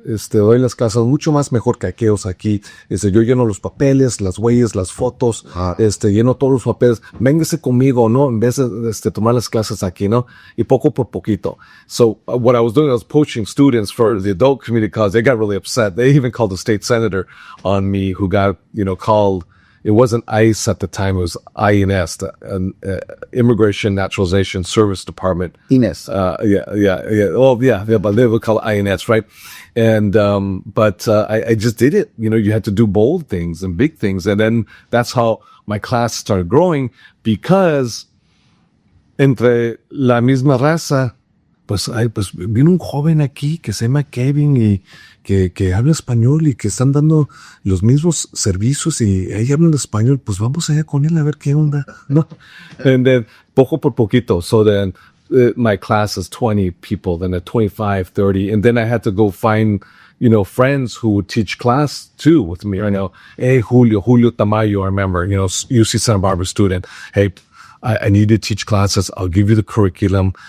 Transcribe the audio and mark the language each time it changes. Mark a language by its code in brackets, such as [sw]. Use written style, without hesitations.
[es] Doy las clases mucho más mejor que aquellos aquí. Yo lleno los papeles, las huellas, las fotos, lleno todos los papeles. Véngase conmigo, ¿no? En vez de tomar las clases aquí, ¿no? Y poco por poquito. [en] So what I was doing, I was poaching students for the adult community college. They got really upset. They even called the state senator on me, who got, called. It wasn't ICE at the time. It was INS, Immigration Naturalization Service Department. Ines. Yeah. Oh, yeah. But they would call it INS, right? And, but I just did it. You had to do bold things and big things. And then that's how my class started growing, because [es] entre la misma raza, pues vino un joven aquí que se llama Kevin y que habla español y que están dando los mismos servicios y ella habla español, pues vamos allá con él a ver qué onda, ¿no? [en] And then, [es] poco por poquito. [en] So then my class is 20 people, then at 25, 30, and then I had to go find, friends who would teach class too with me. Hey, Julio Tamayo, I remember, UC Santa Barbara student. Hey, I need to teach classes. I'll give you the curriculum.